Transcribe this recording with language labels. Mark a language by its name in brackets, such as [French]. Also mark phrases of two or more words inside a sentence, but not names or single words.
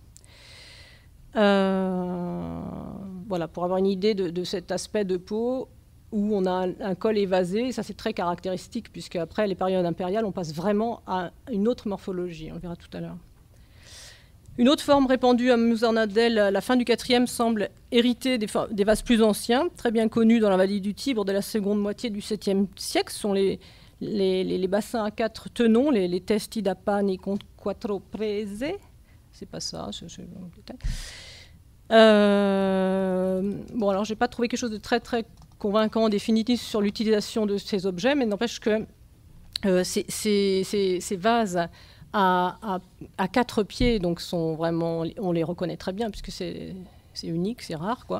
[French] Voilà, pour avoir une idée de cet aspect de peau, où on a un col évasé, et ça c'est très caractéristique, puisque après les périodes impériales, on passe vraiment à une autre morphologie, on le verra tout à l'heure. Une autre forme répandue à Musernadel à la fin du 4e semble hériter des vases plus anciens, très bien connus dans la vallée du Tibre de la seconde moitié du 7e siècle. Ce sont les bassins à 4 tenons, les [Italian] testi da pane con quattro prese. [French] C'est pas ça, c'est un détail. Bon, alors j'ai pas trouvé quelque chose de très très convaincant, définitif sur l'utilisation de ces objets, mais n'empêche que ces vases à 4 pieds, donc sont vraiment, on les reconnaît très bien puisque c'est unique, c'est rare, quoi.